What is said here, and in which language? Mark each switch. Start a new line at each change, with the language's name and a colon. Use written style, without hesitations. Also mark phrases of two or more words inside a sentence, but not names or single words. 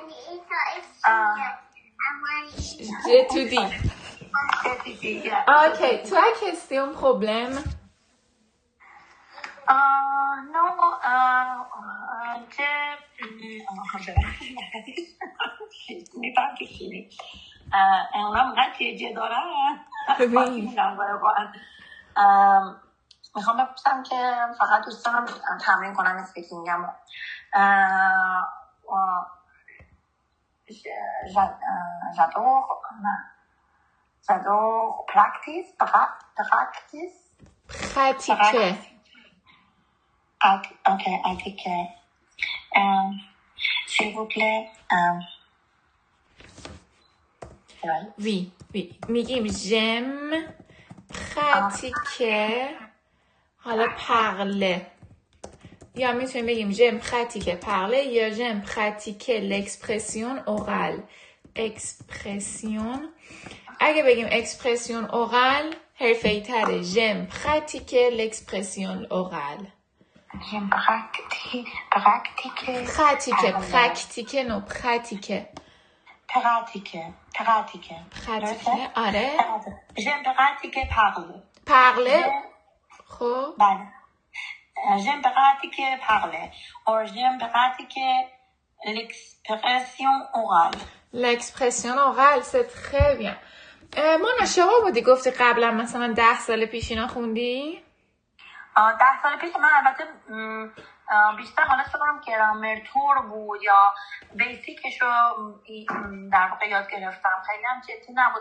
French: J'étudie. Yeah. Ok, tu as question, problème? Non, je n'ai pas fini.
Persian: اونم نتیجه داره. میخوام بپرسم که فقط دوست دارم تمرین کنم اسپیکینگم.
French: j'adore practice. Pratiquer. Ok, pratiquer. S'il vous plaît. Oui.
Persian: میگیم
French: j'aime pratiquer.
Persian: حالا parler. یا میتونیم بگیم
French: j'aime pratiquer parler
Persian: یا
French: j'aime pratiquer l'expression orale.
Persian: اگه بگیم
French: expression orale
Persian: حرفه‌ای تره.
French: j'aime pratiquer l'expression orale. J'aime pratiquer.
Persian: آره.
French: J'aime pratiquer parler.
Persian: خب. بله.
French: J'aime pratiquer parler. Or j'aime pratiquer l'expression orale. L'expression orale, c'est très bien.
Persian: مانا شما بودی گفتی قبلا مثلا 10 سال پیش اینا خوندی؟ 10 سال پیش من البته بیشتر حالا سوارم گرامر تور بود یا بیسیکش رو در واقع یاد گرفتم. خیلی هم جدی نبود.